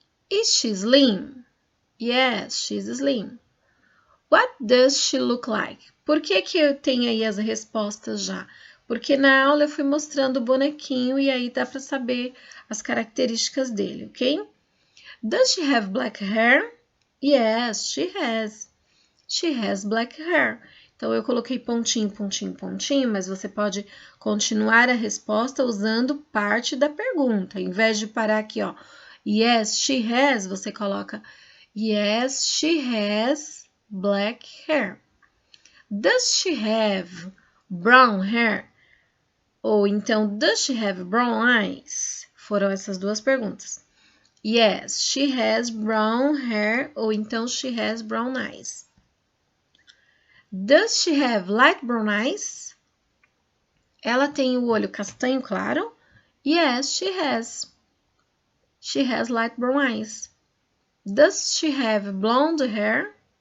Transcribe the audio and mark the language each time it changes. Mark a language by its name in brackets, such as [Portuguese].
[English] Is she slim? Yes, she's slim. What does she look like? [Portuguese] Por que eu tenho aí as respostas já? Porque na aula eu fui mostrando o bonequinho e aí dá para saber as características dele, ok? [English] Does she have black hair? Yes, she has. She has black hair. [Portuguese] Então, eu coloquei pontinho, pontinho, pontinho, mas você pode continuar a resposta usando parte da pergunta. Em vez de parar aqui, ó, [English] yes, she has, [Portuguese] você coloca [English] yes, she has black hair. Does she have brown hair? [Portuguese] Ou então, [English] does she have brown eyes? [Portuguese] Foram essas duas perguntas. [English] Yes, she has brown hair, [Portuguese] ou então [English] she has brown eyes. Does she have light brown eyes? [Portuguese] Ela tem o olho castanho claro? [English] Yes, she has. She has light brown eyes. Does she have blonde hair?